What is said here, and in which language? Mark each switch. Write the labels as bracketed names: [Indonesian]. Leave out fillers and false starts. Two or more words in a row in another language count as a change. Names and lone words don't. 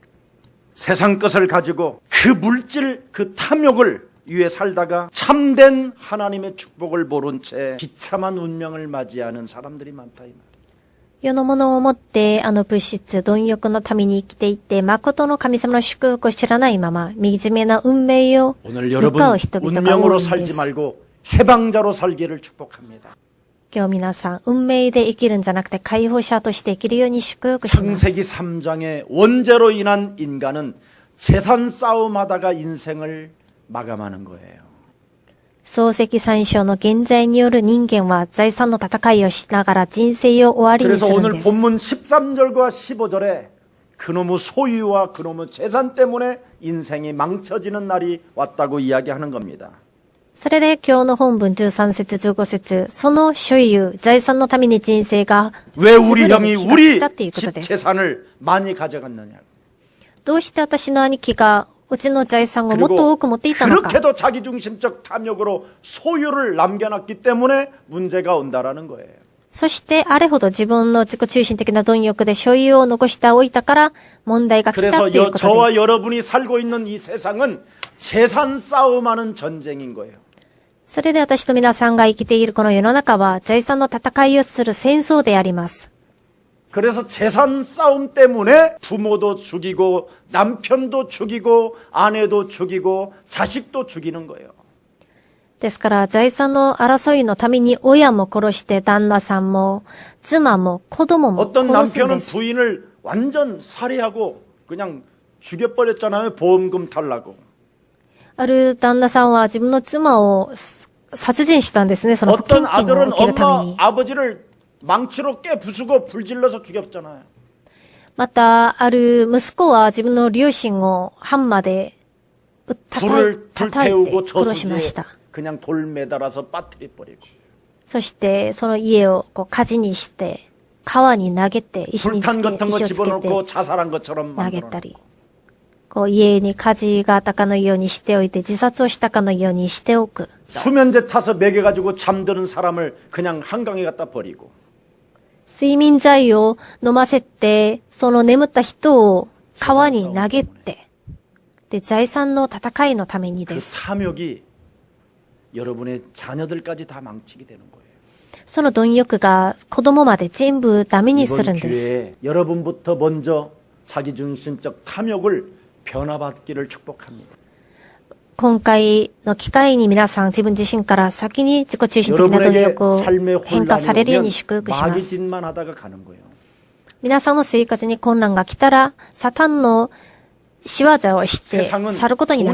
[Korean] 세상 것을 가지고 그 물질, 그 탐욕을 위해 살다가 참된 하나님의 축복을 모른 채 비참한 운명을 맞이하는 사람들이 많다 이 말이에요. [Japanese] 世のものをもって、物質、貪欲のために生きていて、誠の神様の祝福を知らないまま、惨めな運命を [Korean] 오늘 [Japanese] 向 [Korean] 여러분 [Japanese] かう人々が多い [Korean] 운명으로 [Japanese] んで [Korean] 살지 [Japanese] す。 [Korean] 말고 해방자로 살기를 축복합니다. [Japanese] 今日皆さん、運命で生きるんじゃなくて、解放者として生きるように祝福します。 [Korean] 창세기 3장의 원죄로 인한 인간은 재산 싸움하다가 인생을 마감하는 거예요. [Japanese] 漱石三章の現在による人間は財産の戦いをしながら人生を終わりにす [Korean] 그래서 [Japanese] るん [Korean] 오늘 [Japanese] です。 [Korean] 본문 13절과 15절에 그놈의 소유와 그놈의 재산 때문에 인생이 망쳐지는 날이 왔다고 이야기하는 겁니다. [Japanese] それで今日の本文13節15節、その所有、財産のために人生が [Korean] 왜 우리 형이 [Japanese] 潰れる日が来 [Korean] 우리 [Japanese] たっていうこと [Korean] 집 [Japanese] です。 [Korean] 재산을 많이 가져갔느냐. [Japanese] どうして私の兄貴がうちの財産をもっと [Korean] 그리고 [Japanese] 多く持っていたのか。 [Korean] 그렇게도 자기중심적 탐욕으로 소유를 남겨놨기 때문에 문제가 온다라는 거예요. [Japanese] そしてあれほど自分の自己中心的な貪欲で所有を残しておいたから問題が来たっ [Korean] 그래서 [Japanese] ていうこと [Korean] 저와 [Japanese] です。 [Korean] 여러분이 살고 있는 이 세상은 재산 싸움하는 전쟁인 거예요. [Japanese] それで私と皆さんが生きているこの世の中は財産の戦いをする戦争であります。 [Korean] 그래서 재산 싸움 때문에 부모도 죽이고 남편도 죽이고 아내도 죽이고 자식도 죽이는 거예요. [Japanese] ですから財産の争いのために親も殺して旦那さんも妻も子供も [Korean] 어떤 [Japanese] 殺すん [Korean] 남편은 [Japanese] です。 [Korean] 부인을 완전 살해하고 그냥 죽여버렸잖아요. 보험금 달라고. [Japanese] ある旦那さんは自分の妻を殺人したんですね。その保険 [Korean] 어떤 [Japanese] 金を [Korean] 아들은 [Japanese] 受けるため [Korean] 엄마 [Japanese] に。 [Korean] 아버지를 망치로 깨부수고 불질러서 죽였잖아요. [Japanese] また、ある息子は自分の両親をハンマーで叩い [Korean] 불을 [Japanese] て [Korean] 불태우고 [Japanese] 殺しまし [Korean] 저수지에 [Japanese] た。 [Korean] 그냥 돌 매달아서 빠뜨려 버리고 [Japanese] そして、その家をこう火事にして、川に投げて、石につけ、 [Korean] 불탄 같은 거 [Japanese] 石をつけ [Korean] 집어넣고 [Japanese] て [Korean] 자살한 것처럼 [Japanese] 投げ [Korean] 만들어. [Japanese] たり、こう家に火事があったかのようにしておいて、自殺をしたかのようにしておく。 [Korean] 수면제 타서 먹여가지고 잠드는 사람을 그냥 한강에 갖다 버리고 [Japanese] 睡眠剤を飲ませて、その眠った人を川に投げて、で、財産の戦いのために [Korean] 그 [Japanese] です。 [Korean] 탐욕이 여러분의 자녀들까지 다 망치게 되는 거예요. [Japanese] その貪欲が子供まで全部ダメにする [Korean] 이번 [Japanese] んです。 [Korean] 기회에 여러분부터 먼저 자기중심적 탐욕을 변화받기를 축복합니다. [Japanese] 今回の機会に皆さん自分自身から先に自己中心的な貪 [Korean] 여러분에게 [Japanese] 欲を [Korean] 삶의 [Japanese] 変化される [Korean] 혼란이 [Japanese] よう [Korean] 오면 [Japanese] に祝福します。 [Korean] 마귀짓만 하다가 가는 거예요. [Japanese] 皆さんの生活に困難が来たら、サタンの仕業をして [Korean] 세상은 [Japanese] 去ることにな